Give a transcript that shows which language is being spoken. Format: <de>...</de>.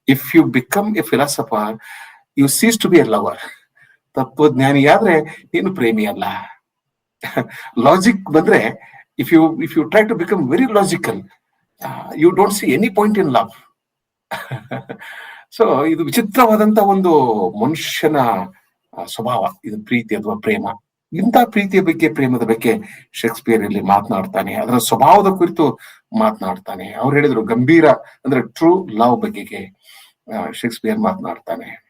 <en>If you become a philosopher, you cease to be a lover.</en> <kn>ತತ್ವಜ್ಞಾನಿಯಾದ್ರೆ ನೀನು ಪ್ರೇಮಿ ಅಲ್ಲ. Logic ಬಂದ್ರೆ,</kn> <en>if you try to become very logical, you don't see any point in love.</en> <kn>So ಇದು ವಿಚಿತ್ರವಾದಂತ ಒಂದು ಮನುಷ್ಯನ ಸ್ವಭಾವ, ಇದು ಪ್ರೀತಿ ಅಥವಾ ಪ್ರೇಮ. ಇಂಥ ಪ್ರೀತಿಯ ಬಗ್ಗೆ, ಪ್ರೇಮದ ಬಗ್ಗೆ ಶೇಕ್ಸ್ಪಿಯರ್ ಇಲ್ಲಿ ಮಾತನಾಡ್ತಾನೆ, ಅದರ ಸ್ವಭಾವದ ಕುರಿತು ಮಾತನಾಡ್ತಾನೆ. ಅವ್ರು ಹೇಳಿದ್ರು ಗಂಭೀರ ಅಂದ್ರೆ ಟ್ರೂ ಲವ್ ಬಗೆಗೆ ಶೇಕ್ಸ್ಪಿಯರ್ ಮಾತನಾಡ್ತಾನೆ.</kn>